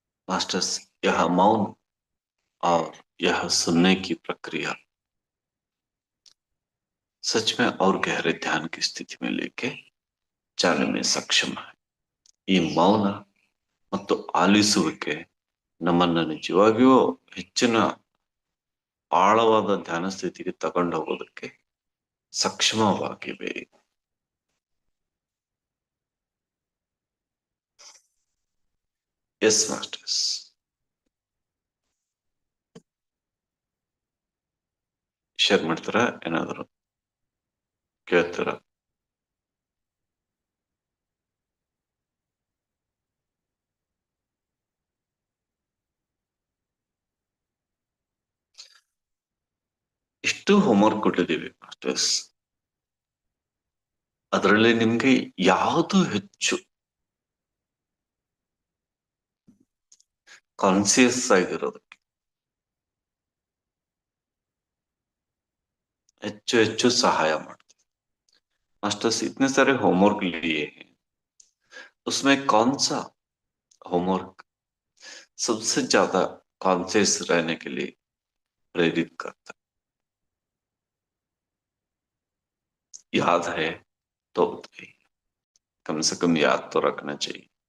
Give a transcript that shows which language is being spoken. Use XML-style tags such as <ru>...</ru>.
<hi>Masters, यह मौन और यह सुनने की प्रक्रिया सच में और गहरे ध्यान की स्थिति में लेके जाने में सक्षम है।</hi> <kn>ಈ ಮೌನ ಮತ್ತು ಆಲಿಸುವಿಕೆ ನಮ್ಮನ್ನ ನಿಜವಾಗಿಯೂ ಹೆಚ್ಚಿನ ಆಳವಾದ ಧ್ಯಾನ ಸ್ಥಿತಿಗೆ ತಗೊಂಡು ಹೋಗೋದಕ್ಕೆ ಸಕ್ಷಮವಾಗಿವೆ. S masters. ಶೇರ್ ಮಾಡ್ತಾರ, ಏನಾದ್ರು ಕೇಳ್ತಾರ? ಇಷ್ಟು ಹೋಮ್ವರ್ಕ್ ಕೊಟ್ಟಿದ್ದೀವಿ ಮಾಸ್ಟರ್ಸ್. ಅದರಲ್ಲಿ ನಿಮ್ಗೆ ಯಾವುದು ಹೆಚ್ಚು ಕಾನ್ಸಿಯಸ್ ಆಗಿರೋದಕ್ಕೆ ಹೆಚ್ಚು ಹೆಚ್ಚು सहाय ಮಾಡ್ತೀವಿ मास्टर्स.</kn> <hi>इतने सारे होमवर्क लिए हैं, उसमें कौन सा होमवर्क सबसे ज्यादा कॉन्शियस रहने के लिए प्रेरित करता है? याद है तो बताइए, कम से कम याद तो रखना चाहिए.</hi>